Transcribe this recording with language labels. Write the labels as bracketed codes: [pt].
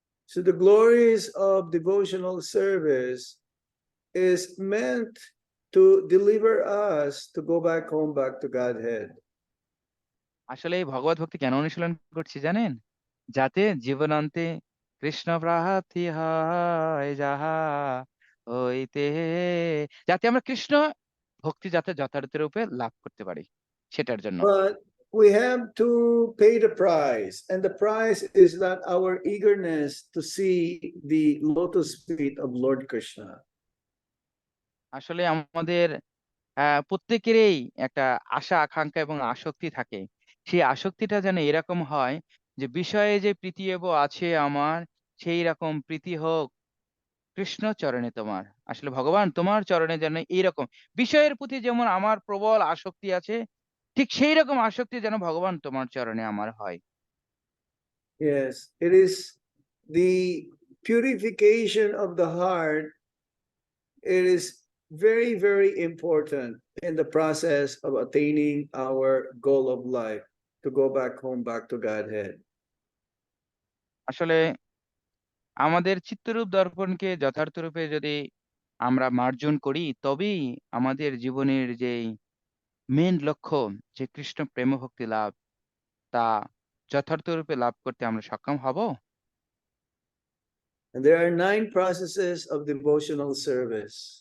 [en] So the glories of devotional service is meant to deliver us to go back home, back to Godhead. [bn] আসলে এই ভগবত ভক্তি কেন অনুশীলন করছি জানেন? যাতে জীবনান্তে কৃষ্ণ প্রার্থী হয় যাহা হইতে, যাতে আমরা কৃষ্ণ ভক্তি যাতে যথার্থরূপে লাভ করতে পারি, সেটার জন্য। [en] But we have to pay the price, and the price is that our eagerness to see the lotus feet of Lord Krishna. [bn] আসলে আমাদের প্রত্যেকেরই একটা আশা আকাঙ্ক্ষা এবং আসক্তি থাকে। সেই আসক্তিটা যেন এরকম হয় যে বিষয়ে যে প্রীতিয়েব আছে আমার, সেই রকম প্রীতি হোক কৃষ্ণ চরণে তোমার। আসলে ভগবান তোমার চরণে যেন এইরকম বিষয়ের প্রতি যেমন আমার প্রবল আসক্তি আছে, ঠিক সেই রকম আসক্তি যেন ভগবান তোমার চরণে আমার হয়। [en] Yes, it is the purification of the heart. It is very, very important in the process of attaining our goal of life, to go back home, back to Godhead. [bn] আসলে আমাদের চিত্তরূপ দর্পণকে যথার্থরূপে যদি আমরা মার্জন করি, তবেই আমাদের জীবনের যেই মেইন লক্ষ্য, যে কৃষ্ণ প্রেম ভক্তি লাভ, তা যথার্থরূপে লাভ করতে আমরা সক্ষম হব। [en] And there are 9 processes of devotional service.